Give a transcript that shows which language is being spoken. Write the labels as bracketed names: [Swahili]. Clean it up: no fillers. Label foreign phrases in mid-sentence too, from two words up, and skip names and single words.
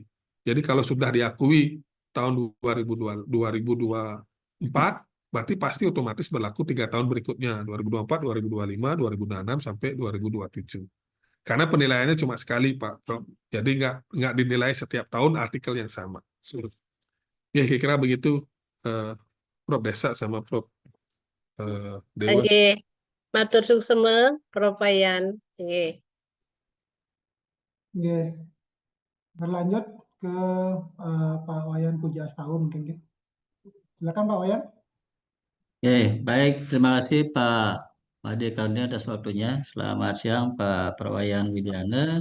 [Indonesian] Jadi kalau sudah diakui tahun 2024, berarti pasti otomatis berlaku 3 tahun berikutnya, 2024, 2025, 2026, sampai 2027. Karena penilaiannya cuma sekali, Pak Prof. Jadi nggak dinilai setiap tahun artikel yang sama. Ya, kira-kira begitu, Prof. Desa sama Prof. Dewa. Oke, [Balinese] matur suksema, Prof. Wayan. [Indonesian] Oke. Oke. Berlanjut ke Pak Wayan Pujastuti mungkin. Ya. Silakan Pak Wayan. Oke, baik. Terima kasih Pak Ade Karunia atas waktunya. Selamat siang Pak Perwayan Widiana.